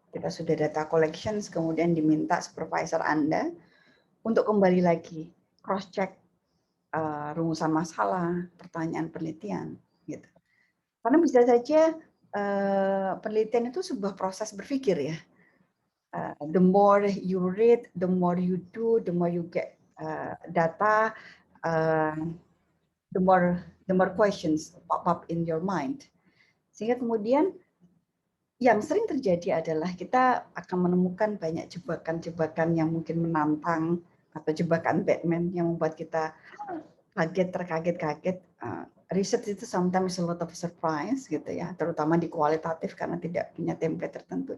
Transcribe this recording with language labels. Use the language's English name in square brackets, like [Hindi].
[Indonesian] Kita sudah [English] data collections, [Indonesian] kemudian diminta supervisor Anda untuk kembali lagi [English] cross check [Indonesian] rumusan masalah, pertanyaan penelitian, gitu. Karena bisa saja penelitian itu sebuah proses berpikir ya. [English] The more you read, the more you do, the more you get data, the more questions pop up in your mind. [Indonesian] Sehingga kemudian yang sering terjadi adalah kita akan menemukan banyak jebakan-jebakan yang mungkin menantang atau jebakan Batman yang membuat kita terkaget-kaget. Research itu [English] sometimes a lot of surprise [Indonesian] gitu ya, terutama di kualitatif karena tidak punya template tertentu.